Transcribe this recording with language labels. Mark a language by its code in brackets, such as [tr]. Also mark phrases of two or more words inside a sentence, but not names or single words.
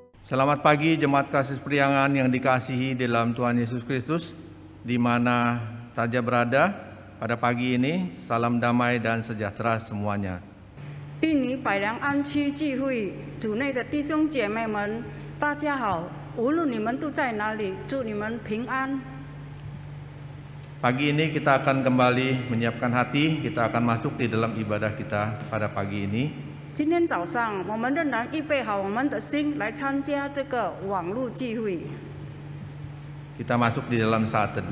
[id] Selamat pagi Jemaat Kasih Priangan yang dikasihi dalam Tuhan Yesus Kristus, di mana saja berada pada pagi ini. Salam damai dan sejahtera semuanya. [zh] 印尼百良安区聚会主内的弟兄姐妹们，大家好！无论你们都在哪里，祝你们平安。 [id] Pagi ini kita akan kembali menyiapkan hati, kita akan masuk di dalam ibadah kita pada pagi ini. [zh] 今天早上，我们仍然预备好我们的心来参加这个网络聚会。 [id] Kita masuk di dalam saat teduh.